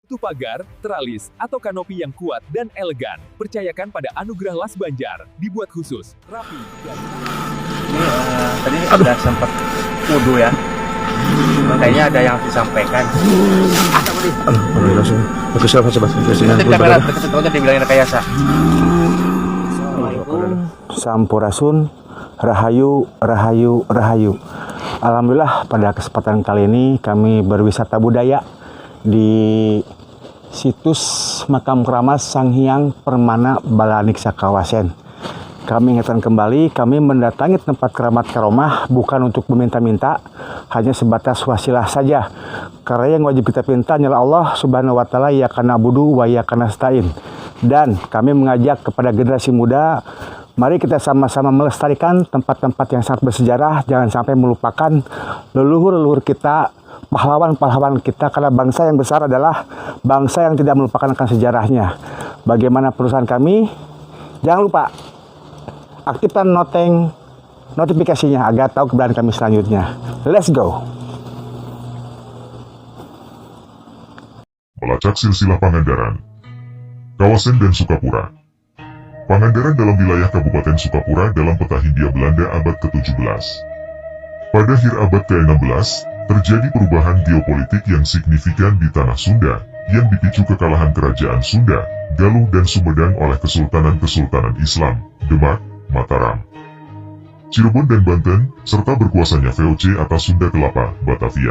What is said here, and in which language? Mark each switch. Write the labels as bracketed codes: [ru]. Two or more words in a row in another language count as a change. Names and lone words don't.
[id] butuh pagar, teralis, atau kanopi yang kuat dan elegan, percayakan pada Anugerah Las Banjar, dibuat khusus, rapi, dan... Tadi sudah sempat wudhu ya. Kayaknya ada yang disampaikan. Langsung bagus apa coba Nanti kamera deket-deketnya dibilangin rekayasa. [su] Sampurasun, rahayu, rahayu, rahayu. [id] Alhamdulillah pada kesempatan kali ini kami berwisata budaya di situs Makam Keramat Sang Hyang Permana Balaniksa Kawasen. Kami ingatkan kembali, kami mendatangi tempat keramat karomah bukan untuk meminta-minta, hanya sebatas wasilah saja. Karena yang wajib kita pinta hanyalah Allah [ar] سبحانه وتعالى, إياك نعبد وإياك نستعين. [id] Dan kami mengajak kepada generasi muda, mari kita sama-sama melestarikan tempat-tempat yang sangat bersejarah, jangan sampai melupakan leluhur-leluhur kita, pahlawan-pahlawan kita, karena bangsa yang besar adalah bangsa yang tidak melupakan akan sejarahnya. Bagaimana perusahaan kami? Jangan lupa aktifkan notifikasinya agar tahu keberadaan kami selanjutnya. [en] Let's go! [id] Melacak silsilah Pangandaran, kawasan dan Sukapura. Pangandaran dalam wilayah Kabupaten Sukapura dalam peta Hindia Belanda abad ke-17. Pada akhir abad ke-16, terjadi perubahan geopolitik yang signifikan di tanah Sunda, yang dipicu kekalahan kerajaan Sunda, Galuh dan Sumedang oleh kesultanan-kesultanan Islam, Demak, Mataram, Cirebon dan Banten, serta berkuasanya VOC atas Sunda Kelapa, Batavia.